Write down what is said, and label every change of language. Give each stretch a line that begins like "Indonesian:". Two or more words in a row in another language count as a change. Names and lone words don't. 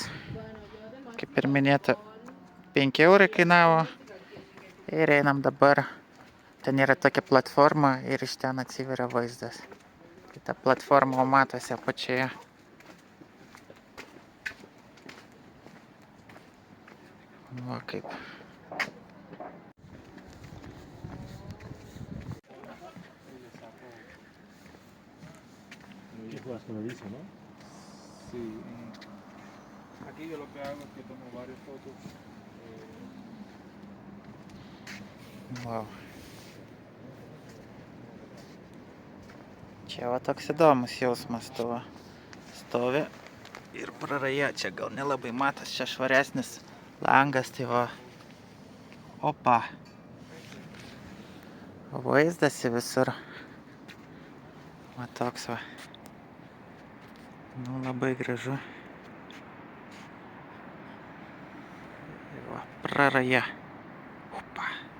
Lithuanian: Kaip ir minėta, 5 eurai kainavo. Ir einam dabar. Ten yra tokia platforma ir iš ten atsiveria vaizdas. Ta platforma matosi apačioje. Va kaip.
Spanish: ¿Qué juegas con el ISO, no? Sí. Aquí yo lo que hago es que tomo varias fotos. Wow.
Lithuanian: Čia va toks įdomus jausmas tuo stovi ir praraja, čia gal nelabai matas, čia švaresnis langas, tai va, opa, vaizdas į visur, va toks va, nu labai gražu, va, praraja, opa.